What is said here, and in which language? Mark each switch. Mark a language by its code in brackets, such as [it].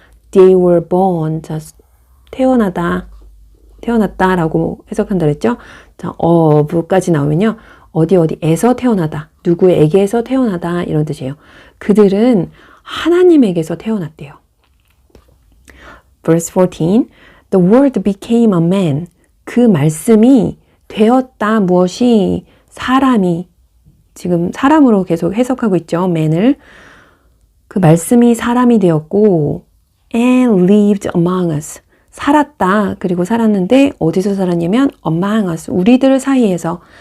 [en] They were born. [ko] 자, 태어났다라고 해석한다 그랬죠. 자, of까지 나오면요. 어디에서 태어나다. 누구에게서 태어나다 이런 뜻이에요. 그들은 하나님에게서 태어났대요. [en] Verse 14, the word became a man. [ko] 그 말씀이 되었다. 무엇이? 사람이. 지금 사람으로 계속 해석하고 있죠. man을. 그 말씀이 사람이 되었고 [en] and lived among us. [ko] 살았다. 그리고 살았는데 어디서 살았냐면 among us. 우리들 사이에서.